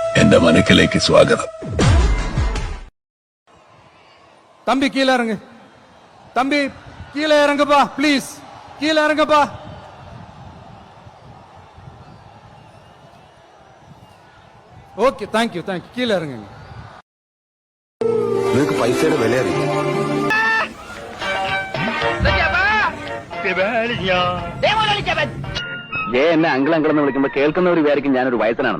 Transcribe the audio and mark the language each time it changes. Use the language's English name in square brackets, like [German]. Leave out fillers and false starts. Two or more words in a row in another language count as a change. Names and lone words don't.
[Malayalam] എന്റെ മനക്കിലേക്ക് സ്വാഗതം. [Tamil] தம்பி கீழே இறங்கு. தம்பி கீழே இறங்குப்பா ப்ளீஸ். கீழே இறங்குப்பா. [English] okay thank you [Tamil] கீழே இறங்குங்க. [Malayalam] നിനക്ക് പൈസയുടെ വില അറിയാം. എന്നെ അങ്കിൾ എന്ന് വിളിക്കുമ്പോ കേൾക്കുന്നവർ വിചാരിക്കും ഞാനൊരു വയസ്സനാണെന്ന്.